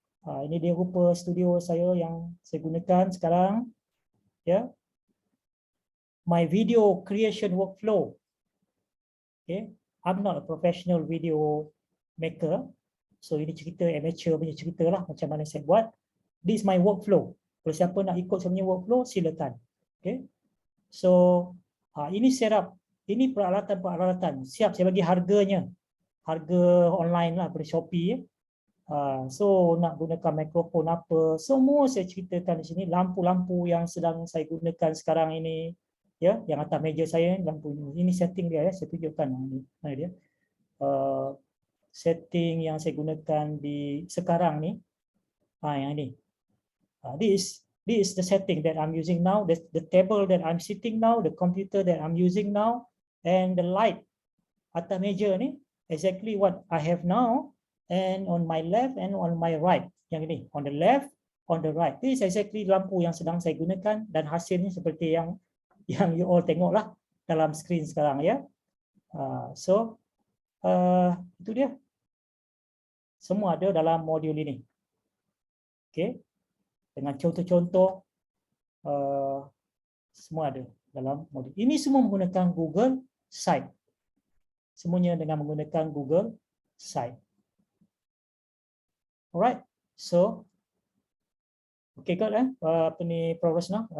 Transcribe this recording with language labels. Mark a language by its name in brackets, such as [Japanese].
[Malay] Ini dia rupa studio saya yang saya gunakan sekarang. Ya. [English] My video creation workflow. Okay. I'm not a professional video maker. [Malay] So ini cerita amateur punya cerita lah, macam mana saya buat. [English] This is my workflow. [Malay] Kalau siapa nak ikut saya punya workflow, silakan. Okay. So ini setup. Ini peralatan siap, saya bagi harganya, harga online lah, pada Shopee. So nak gunakan mikrofon apa, semua saya ceritakan di sini. Lampu-lampu yang sedang saya gunakan sekarang ini, ya, yang atas meja saya, lampu ini setting dia ya, saya tunjukkan ini. Mana dia? Setting yang saya gunakan di sekarang ni, yang ini. [English] This is the setting that I'm using now. The table that I'm sitting now, the computer that I'm using now. And the light [Malay] atas meja ni [English] exactly what I have now, and on my left and on my right. [Malay] Yang ini [English] on the left, on the right. This is exactly [Malay] lampu yang sedang saya gunakan, dan hasilnya seperti yang you all tengoklah dalam skrin sekarang ya. So itu dia. Semua ada dalam modul ini. Okay. Dengan contoh-contoh semua ada dalam modul. Ini semua menggunakan Google Site. Semuanya dengan menggunakan Google Site. [English] Alright. So okay got [Malay] apa ni [English] progress now.